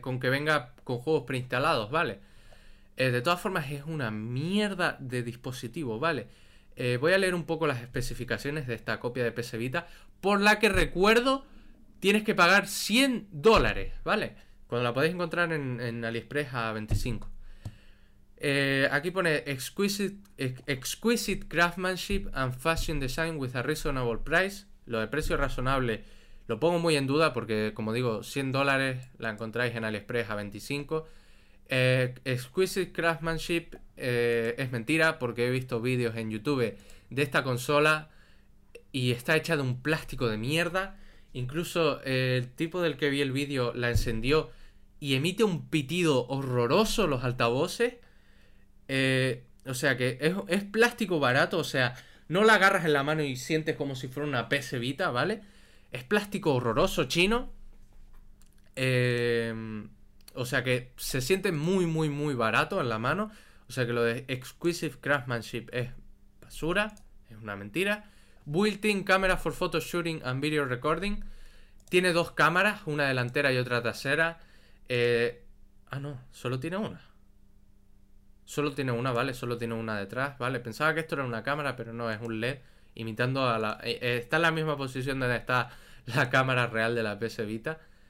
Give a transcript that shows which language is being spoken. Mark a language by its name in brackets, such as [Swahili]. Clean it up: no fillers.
[Spanish] Con que venga con juegos preinstalados, ¿vale? De todas formas, es una mierda de dispositivo, ¿vale? Voy a leer un poco las especificaciones de esta copia de PS Vita. Por la que recuerdo, tienes que pagar $100, ¿vale? Cuando la podéis encontrar en AliExpress a 25. Aquí pone [English] exquisite craftsmanship and fashion design with a reasonable price. [Spanish] Lo de precio razonable lo pongo muy en duda porque, como digo, $100 la encontráis en AliExpress a 25. [English] Exquisite craftsmanship [Spanish] es mentira porque he visto vídeos en YouTube de esta consola y está hecha de un plástico de mierda. Incluso el tipo del que vi el vídeo la encendió. Y emite un pitido horroroso los altavoces. O sea que es plástico barato. O sea, no la agarras en la mano y sientes como si fuera una PS Vita, ¿vale? Es plástico horroroso chino. O sea que se siente muy, muy, muy barato en la mano. O sea que lo de [English] exquisite craftsmanship [Spanish] es basura. Es una mentira. [English] Built-in camera for photo shooting and video recording. [Spanish] Tiene dos cámaras, una delantera y otra trasera. No, solo tiene una. Solo tiene una, ¿vale? Solo tiene una detrás, ¿vale? Pensaba que esto era una cámara, pero no, es un LED. Imitando a la. Está en la misma posición donde está la cámara real de la PS Vita.